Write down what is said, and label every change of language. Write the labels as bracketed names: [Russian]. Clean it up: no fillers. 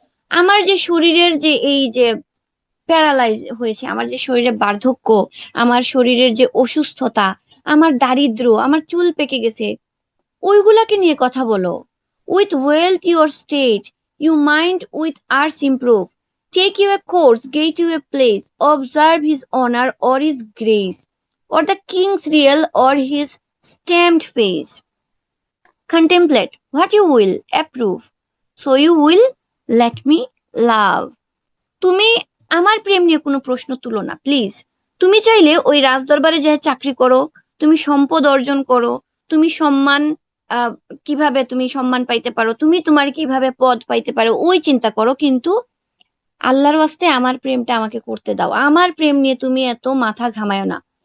[Bangla] আমার যে শরীরের যে এই যে প্যারালাইজ হয়েছে, আমার যে শরীরে বার্ধক্য, আমার শরীরের যে অসুস্থতা, আমার দারিদ্র, আমার চুল পেকে গেছে, ওইগুলাকে নিয়ে কথা বলো। [English] With wealth your state, you mind with arts improve. Take you a course, get you a place, observe his honour or his grace, or the king's real or his stamped face. Contemplate what you will approve, so you will let me love. [Bangla] তুমি আমার প্রেম নিয়ে কোনো প্রশ্ন তুলো না please. তুমি চাইলে ওই রাজদরবারে যে চাকরি করো, তুমি সম্পদ অর্জন করো, তুমি সম্মান, আহ কিভাবে তুমি সম্মান পাইতে পারো, তুমি তোমার কিভাবে পদ পাইতে পারো, ওই চিন্তা করো, কিন্তু আল্লাহর ওয়াস্তে আমার প্রেমটা আমাকে করতে দাও, আমার প্রেম নিয়ে তুমি এত মাথা ঘামায় না।